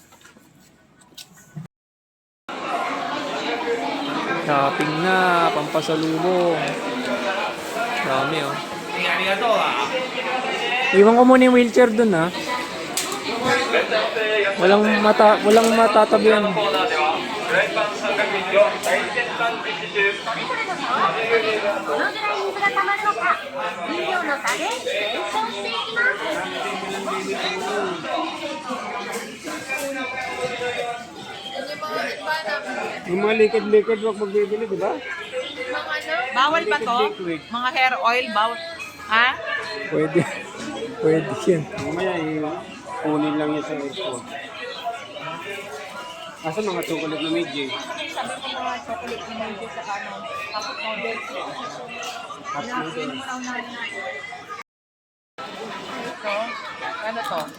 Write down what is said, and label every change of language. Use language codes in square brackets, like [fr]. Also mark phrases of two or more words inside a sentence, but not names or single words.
[tl] Shopping na, pampasalubong. Dami, oh. Iwan ko muna yung wheelchair dun, ha? Walang matatabihan. [ja] どのぐらい水が溜まるのか、飲料の差で検証していきます。 [tl] Yan yung mga iba na. yung mga liquid-liquid wag magbibili, di ba? Mga ano? Bawal ba to? Mga hair oil, bawal. Ha? Pwede. Pwede yan. Mamaya kunin lang yan sa airport. Asa mga chocolate na medyo? Sabi ko mga chocolate na medyo sa ano, tapos model. [en] Half noodles. [tl] Ito, ano to?